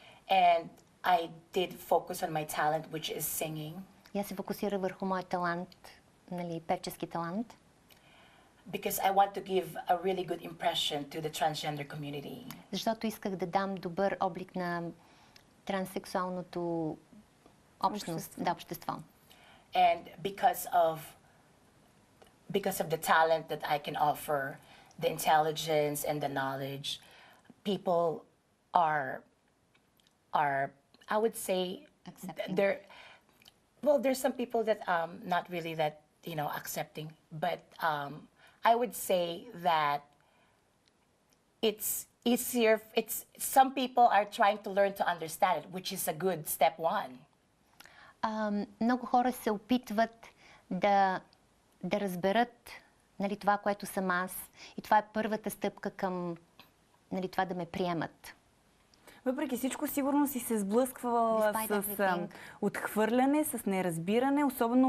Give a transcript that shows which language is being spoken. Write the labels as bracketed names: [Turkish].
[English] And I did focus on my talent, which is singing. [Bulgarian] И аз се фокусирах върху моят талант, певчески талант. [English] Because I want to give a really good impression to the transgender community. [Bulgarian] Защото исках да дам добър облик на транссексуалното общество. [English] And because of the talent that I can offer, the intelligence and the knowledge, people are I would say Accepting. There's some people that not really that accepting, but I would say that it's easier. It's some people are trying to learn to understand it, which is a good step one. [Bulgarian] Много хора се опитват да разберат това, което съм аз. И това е първата стъпка към това да ме приемат. Въпреки всичко, сигурно си се сблъсквала [English] Despite [Bulgarian] с [English] everything. [Bulgarian] отхвърляне, с неразбиране, особено